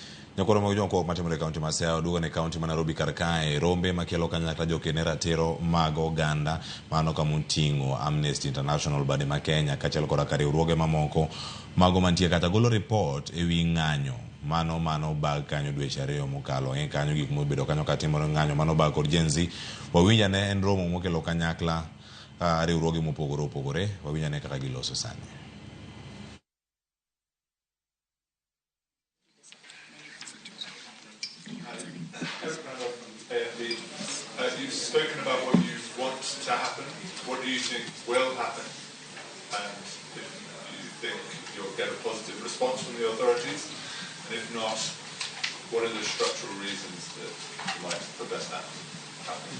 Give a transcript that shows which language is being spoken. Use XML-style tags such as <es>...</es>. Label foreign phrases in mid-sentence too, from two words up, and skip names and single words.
<luo>Nyakoro mag jonko matimore kaunti ma Siaya duogo ne kaunti ma Nairobi kar kae rombe makelo kanyakla jokene ratiro mag oganda mano kamoting'o Amnesty International bade ma Kenya kaachiel kod riwruoge mamoko mago mantie kata golo report ewi ng'anyo mano bag kanyo dweche 2 mokalo kanyo gik mobedo kanyo katimore ng'anyo mano bag kod Gen Z wawinja ne en romo mokelo kanyakla riwruoge mopogore opogore wawinja ne kaka giloso sani.</luo> <en>You've spoken about what you want to happen. What do you think will happen? And if you think you'll get a positive response from the authorities, and if not, what are the structural reasons that might prevent that happening?</en>